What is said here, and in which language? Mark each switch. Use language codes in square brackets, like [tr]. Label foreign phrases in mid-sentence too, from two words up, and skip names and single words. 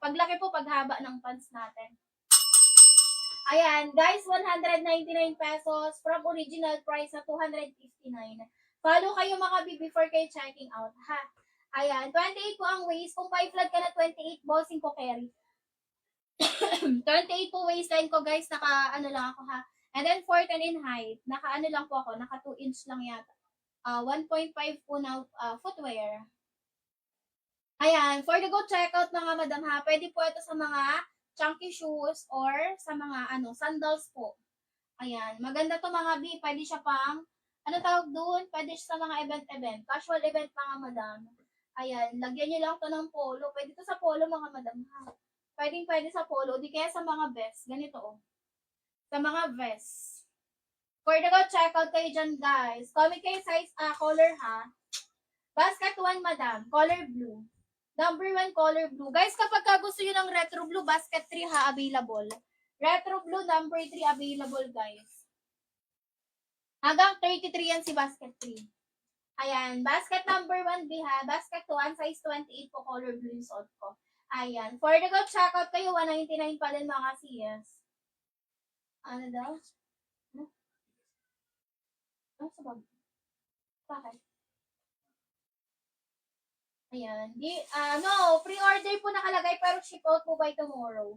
[tl] Paglaki po, paghaba ng pants natin. Ayan, guys, 199 pesos from [en] original price [tl] na 259. Follow kayo mga B before kayo [en] checking out, [tl] ha? Ayan, 28 po ang waist. Kung 5 flat ka na 28, bossing ko carry. 28 po waistline ko, guys. Naka, ano lang ako, ha? [en] And then, 410 in height. [tl] Naka, ano lang po ako. Naka 2 inch lang yata. 1.5 po na footwear. Ayan, [en] for the go checkout mga madam, ha? [tl] Pwede po ito sa mga chunky shoes or sa mga sandals po. Ayan, maganda to mga B. Pwede siya pang, ano tawag doon? Pwede siya sa mga event. [en] Casual event [tl] mga madam. Ayan, lagyan nyo lang to ng polo. Pwede to sa polo mga madam ha. Pwede sa polo. Di kaya sa mga best. Ganito oh. Sa mga vest. [en] For the go, check out [tl] kayo dyan, [en] guys. [tl] Comment kayo size, color, ha. [en] Basket 1, madam. Color blue. Number 1, color blue. [tl] Guys, kapag gusto nyo ng [en] retro blue, [tl] basket 3, ha, available. [en] Retro blue, number 3, available, guys. [tl] Hanggang 33 yan si basket 3. [en] Ayan. Basket number 1, B, ha. [tl] Basket 1, size 28 po, [en] color blue [tl] yung suot ko. Ayan. [en] For the go, check out kayo, 199 [tl] pa din, mga [en] CS. [tl] Ano daw? Ano sa bag? Bakit? Ayan. No, pre-order po nakalagay pero [en] ship out [tl] po [en] by tomorrow.